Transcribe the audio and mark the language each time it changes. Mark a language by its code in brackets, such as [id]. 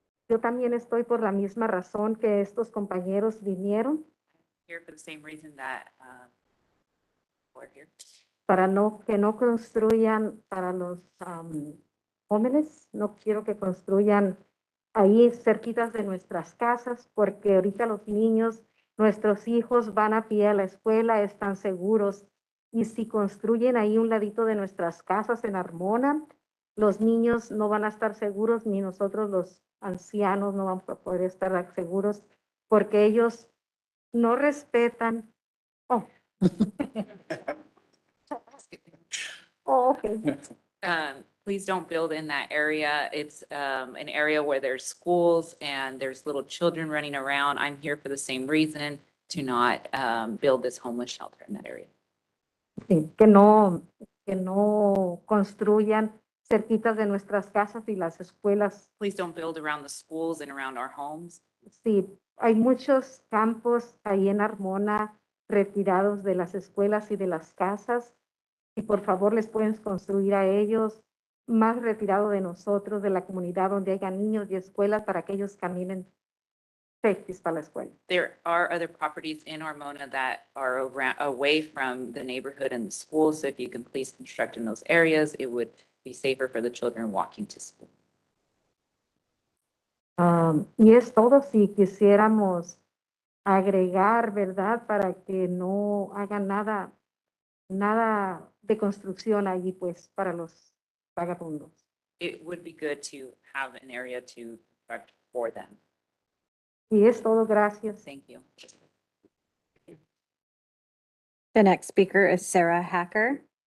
[es] Yo también estoy por la misma razón que estos compañeros vinieron, [en] Here for the same reason that we're here. [es] que no construyan para los jóvenes. No quiero que construyan ahí cerquitas de nuestras casas, porque ahorita los niños, nuestros hijos van a pie a la escuela, están seguros. Y si construyen ahí un ladito de nuestras casas en Armona, los niños no van a estar seguros, ni nosotros los ancianos no vamos a poder estar seguros, porque ellos no respetan. Oh. [en] Oh, okay. Please don't build in that area. It's an area where there's schools and there's little children running around. I'm here for the same reason, to not build this homeless shelter in that area. [es] Sí, que no construyan cerquitas de nuestras casas y las escuelas. [en] Please don't build around the schools and around our homes. [es] Sí, hay muchos campos ahí en Armona retirados de las escuelas y de las casas. Y por favor les pueden construir a ellos más retirado de nosotros, de la comunidad donde haya niños y escuelas para que ellos caminen safety para la escuela. [en] There are other properties in Armona that are away from the neighborhood and the schools. So if you can please construct in those areas, it would be safer for the children walking to school. [es] Y es todo. Si quisiéramos agregar, ¿verdad? Para que no hagan nada de construcción allí, pues, para los vagabundos. [en] It would be good to have an area to construct for them. [es] Y es todo. Gracias. [en] Thank you. The next speaker is Sarah Hacker.